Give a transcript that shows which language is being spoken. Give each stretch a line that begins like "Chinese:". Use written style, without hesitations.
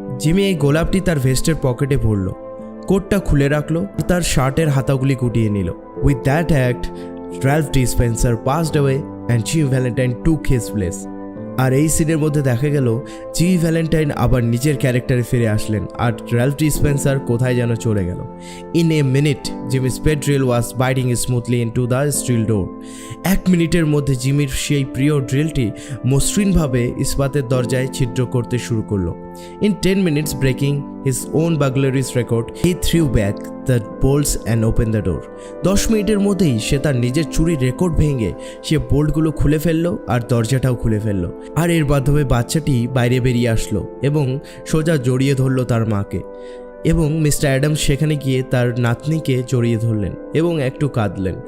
Bangla: Jimmy এই গোলাপটি তার ভেস্টের পকেটে ভরল, কোটটা খুলে রাখলো, তার শার্টের হাতাগুলি গুটিয়ে নিল।
English: With that act Ralph D Spencer passed away and Jimmy Valentine took his place.
Bangla: আর এই সিনের মধ্যে দেখা গেল জিমি ভ্যালেন্টাইন আবার নিজের ক্যারেক্টারে ফিরে আসলেন, আর রাল্ফ ডি স্পেন্সার কোথায় যেন চলে গেল।
English: In a minute Jimmy's pet drill was biting smoothly into the steel door.
Bangla: 1 মিনিটের মধ্যে জিমির সেই প্রিয় ড্রিলটি মসৃণভাবে ইস্পাতের দরজায় ছিদ্র করতে শুরু করলো।
English: In 10 minutes, breaking his own burglary's record, he threw back the bolts and opened the door.
Bangla: 10 মিনিটের মধ্যেই সে তার নিজের চুরির রেকর্ড ভেঙে সে বোল্টগুলো খুলে ফেললো আর দরজাটাও খুলে ফেললো। আর এর মাধ্যমে বাচ্চাটি বাইরে বেরিয়ে আসলো এবং সোজা জড়িয়ে ধরলো তার মাকে। এবং মিস্টার অ্যাডামস সেখানে গিয়ে তার নাতনিকে জড়িয়ে ধরলেন এবং একটু কাঁদলেন।